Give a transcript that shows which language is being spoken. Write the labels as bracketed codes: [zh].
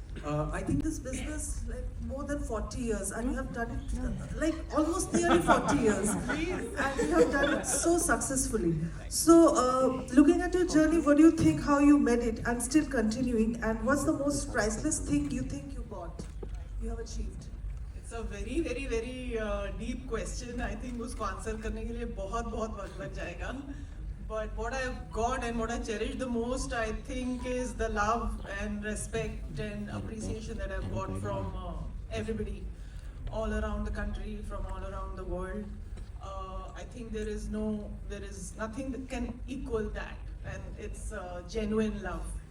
[en] I think this business like more than 40 years, and you have done it like almost nearly 40 years, and you have done it so successfully. So, looking at your journey, what do you think? How you made it, and still continuing? And what's the most priceless thing you think you have achieved? It's a very, very, very deep question. I think [hi] उसको answer करने के लिए बहुत वक्त लग जाएगा. [en] But what I've got and what I cherish the most, I think, is the love and respect and appreciation that I've got from everybody all around the country, from all around the world. I think there is nothing that can equal that, and it's genuine love.